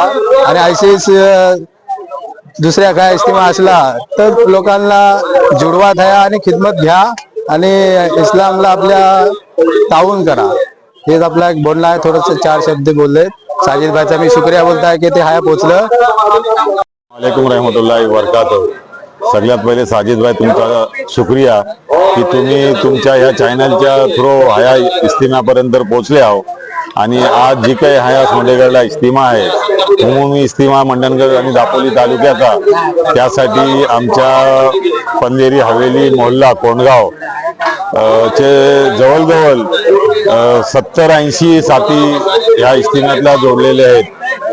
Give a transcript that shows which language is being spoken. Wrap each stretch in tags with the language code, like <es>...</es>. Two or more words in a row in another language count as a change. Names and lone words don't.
<mr>आणि अशीच दुसऱ्या काय इस्तिमा असला तर लोकांना जुडवा द्या आणि खिदमत घ्या आणि इस्लामला आपल्या ताऊन करा. हेच आपला एक बोलणं आहे. थोडस 4 शब्द बोलले. साजिद भाईचा मी शुक्रिया बोलताय की ते हाया पोचलं.</mr> <ar>وعليكم رحمة الله وبركاته.</ar> <mr>सगळ्यात पहिले साजिद भाई तुमचा शुक्रिया की तुम्ही तुमच्या ह्या चॅनलच्या थ्रू हया इस्तिमापर्यंत पोहोचले आहो. आणि आज जी काही हया सोंडेगडला इस्तिमा आहे उमुमी इस्तिमा मंडणगड आणि दापोली तालुक्याचा, त्यासाठी आमच्या पंधेरी हवेली मोहल्ला कोंडगाव चे जवळजवळ 70-80 साथी ह्या इस्तिमातला जोडलेले आहेत.</mr>